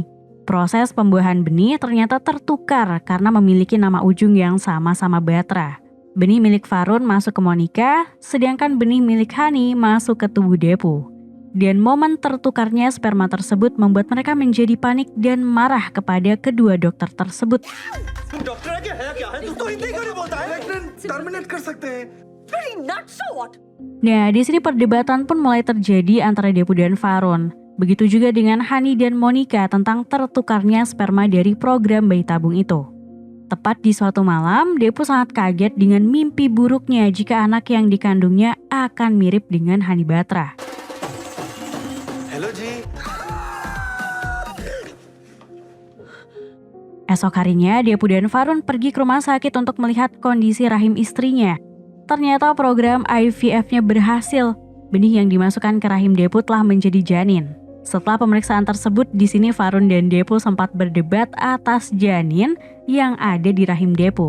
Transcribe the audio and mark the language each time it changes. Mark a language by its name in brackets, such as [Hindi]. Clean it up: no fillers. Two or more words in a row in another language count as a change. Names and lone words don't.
[Indonesian] Proses pembuahan benih ternyata tertukar karena memiliki nama ujung yang sama-sama Batra. Benih milik Varun masuk ke Monica, sedangkan benih milik Hani masuk ke tubuh Depu. Dan momen tertukarnya sperma tersebut membuat mereka menjadi panik dan marah kepada kedua dokter tersebut. [Hindi] डॉक्टर है क्या है तू तो हिंदी क्यों नहीं बोलता है टर्मिनेट कर सकते हैं [English] Pretty nuts, so what? [Indonesian] Nah, di sini perdebatan pun mulai terjadi antara Depu dan Varun. Begitu juga dengan Hani dan Monica tentang tertukarnya sperma dari program bayi tabung itu. Tepat di suatu malam, Depu sangat kaget dengan mimpi buruknya jika anak yang dikandungnya akan mirip dengan Hani Batra. [Hindi] हेलो जी [Indonesian] Esok harinya, Depu dan Varun pergi ke rumah sakit untuk melihat kondisi rahim istrinya. Ternyata program IVF-nya berhasil. Benih yang dimasukkan ke rahim Depu telah menjadi janin. Setelah pemeriksaan tersebut, di sini Varun dan Depu sempat berdebat atas janin yang ada di rahim Depu.